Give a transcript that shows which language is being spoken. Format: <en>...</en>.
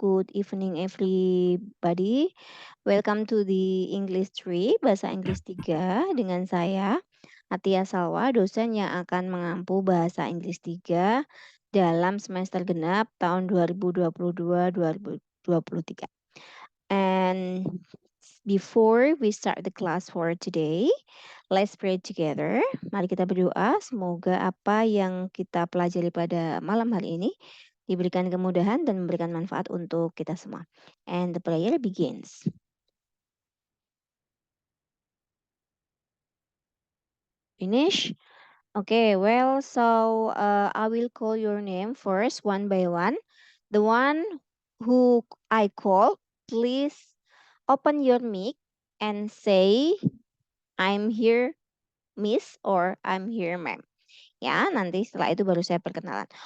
<en>Good evening everybody. Welcome to the English 3,</en> <id>Bahasa Inggris 3 dengan saya, Atia Salwa, dosen yang akan mengampu Bahasa Inggris 3 dalam semester genap tahun 2022-2023.</id> <en>And before we start the class for today, let's pray together.</en> <id>Mari kita berdoa, semoga apa yang kita pelajari pada malam hari ini diberikan kemudahan dan memberikan manfaat untuk kita semua.</id> <en>And the prayer begins. Finish? Okay, well, so I will call your name first, one by one. The one who I call, please open your mic and say, I'm here, Miss, or I'm here, ma'am.</en> <id>Ya, nanti setelah itu baru saya perkenalan.</id>